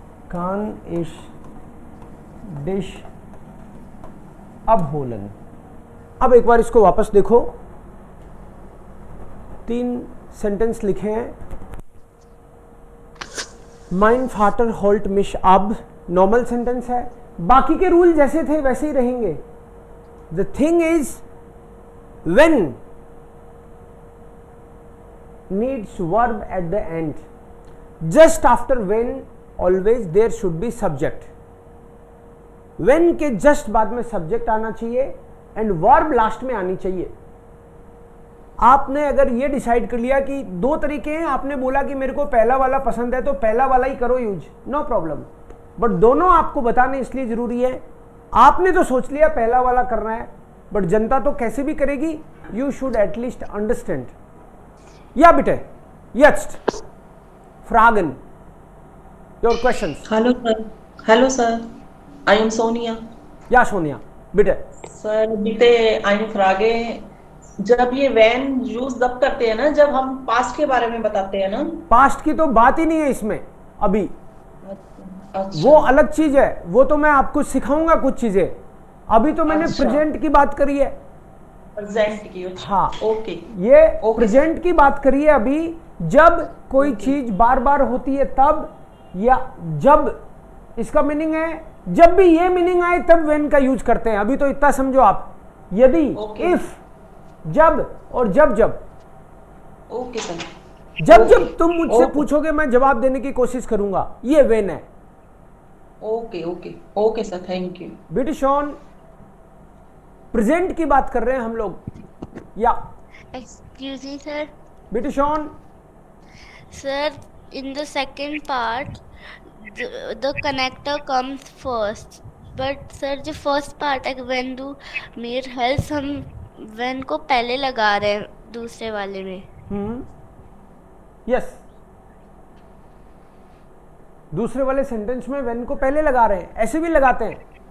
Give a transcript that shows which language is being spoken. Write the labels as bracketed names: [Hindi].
[German] Kann ich dich abholen. [Hindi] अब एक बार इसको वापस देखो. 3 सेंटेंस लिखे हैं. [German] Mein Vater holt mich ab, [Hindi] normal sentence है. बाकी के रूल जैसे थे वैसे ही रहेंगे. [English] The thing is when needs verb at the end. Just after when always there should be subject. [Hindi] when के जस्ट बाद में सब्जेक्ट आना चाहिए एंड वर्ब लास्ट में आनी चाहिए. आपने अगर ये डिसाइड कर लिया कि 2 तरीके हैं, आपने बोला कि मेरे को पहला वाला पसंद है तो पहला वाला ही करो यूज, नो प्रॉब्लम. बट दोनों आपको बताने इसलिए जरूरी है. आपने तो सोच लिया पहला वाला करना है, बट जनता तो कैसे भी करेगी, [English] you should at least understand. [German] Ja, bitte. Jetzt. Fragen. [English] Your questions. Hello, sir. Hello, sir. I am Sonia. [German] Ja, Sonia. Bitte. सर bitte eine Frage. [Hindi] जब ये वैन यूज तब करते हैं ना जब हम पास्ट के बारे में बताते हैं ना? पास्ट की तो बात ही नहीं है इसमें अभी। अच्छा। वो अलग चीज है, वो तो मैं आपको सिखाऊंगा कुछ चीजें। अभी तो मैंने अच्छा। प्रेजेंट की बात करी है। प्रेजेंट की? अच्छा। हाँ, ओके। ये प्रेजेंट की बात करी है अभी। जब कोई चीज बार बार होती है तब, या जब, इसका मीनिंग है जब भी ये मीनिंग आए तब वेन का यूज करते हैं। अभी तो इतना समझो आप, यदि, इफ, जब और जब जब। Okay sir. जब जब तुम मुझसे पूछोगे मैं जवाब देने की कोशिश करूंगा, ये वेन है। Okay okay okay sir, thank you. British on present की बात कर रहे हैं हम लोग। या [English] Excuse me, sir. British on. Sir, in the second part, the connector comes first. But sir, [Hindi] जो first part है when do mere helps, हम when को पहले लगा रहे हैं दूसरे वाले में। यस, दूसरे वाले सेंटेंस में वेन को पहले लगा रहे हैं, ऐसे भी लगाते हैं।